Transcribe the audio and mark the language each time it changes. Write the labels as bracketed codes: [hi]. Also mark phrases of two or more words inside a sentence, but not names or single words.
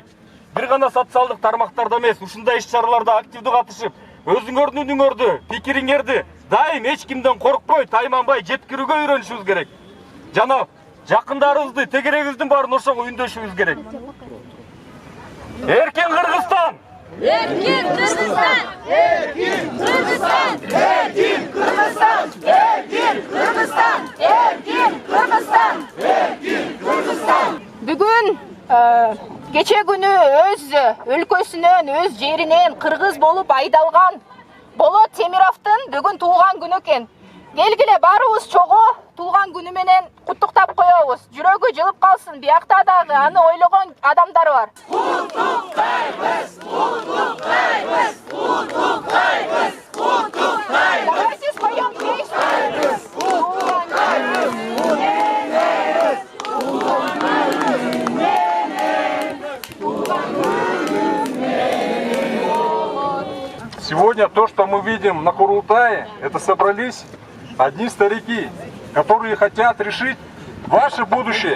[ky] Бир гана социалдык тармактарда эмес, ушундай иш-чараларда активдүү катышып, өзүңөрдүн үнүңөрдү, пикириңерди дайым эч кимден коркпой, тайманбай жеткирүүгө үйрөнүшүбүз керек. Жана жакындарыбызды, тегерегибиздин баарын ошого үндөшүбүз керек. Эркен Кыргызстан! Эркин Кыргызстан! Эркин Кыргызстан! Эркин Кыргызстан! Эркин Кыргызстан! Эркин Кыргызстан! Эркин Кыргызстан! Бүгін кече күнү өз өлкөсүнөн, өз жеринен кыргыз болуп айдалган Болот Темировдун бүгүн туулган күнү экен. Келгиле барыбыз чогуу туулган күнү менен куттуктап коебуз. Жүрөгү жылып калсын. Биякта дагы аны ойлогон адамдар бар. Куттуктайбыз! Куттуктайбыз! Куттуктайбыз! Куттуктайбыз! [ru] Давайте споем песню. Сегодня то, что мы видим на Курултае, это собрались одни старики, которые хотят решить ваше будущее.